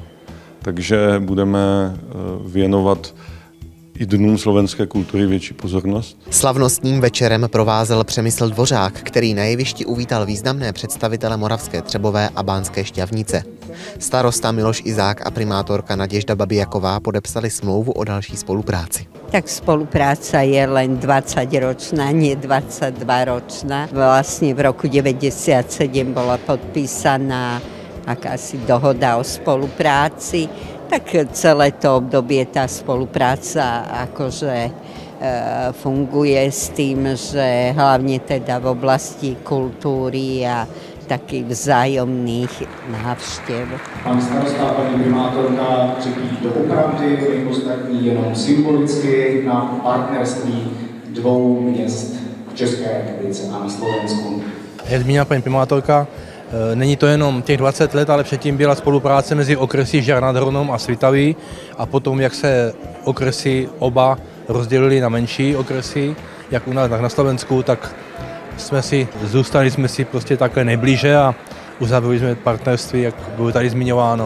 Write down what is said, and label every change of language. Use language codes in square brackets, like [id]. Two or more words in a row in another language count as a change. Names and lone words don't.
[cs] Takže budeme věnovat i Dnům slovenské kultury větší pozornost. Slavnostním večerem provázel Přemysl Dvořák, který na jevišti uvítal významné představitele Moravské Třebové a Banské Štiavnice. Starosta Miloš Izák a primátorka Naděžda Babijaková podepsali smlouvu o další spolupráci. [sk] Tak spolupráca je len 20-ročná, nie 22-ročná. Vlastne v roku 1997 bola podpísaná akási dohoda o spolupráci. Tak celé to obdobie tá spolupráca akože funguje s tým, že hlavne teda v oblasti kultúry a takých vzájomných návštěv. [cs] Pan starosta a paní primátorka řekli doopravdy, my ostatní jenom symbolicky na partnerství dvou měst v České republice a na Slovensku. Jak zmínila paní primátorka, není to jenom těch 20 let, ale předtím byla spolupráce mezi okresy Žďár nad Hronom a Svitavy a potom, jak se okresy oba rozdělili na menší okresy, jak u nás, tak na Slovensku, tak zůstali jsme si prostě takhle nejblíže a uzavřeli jsme partnerství, jak bylo tady zmiňováno.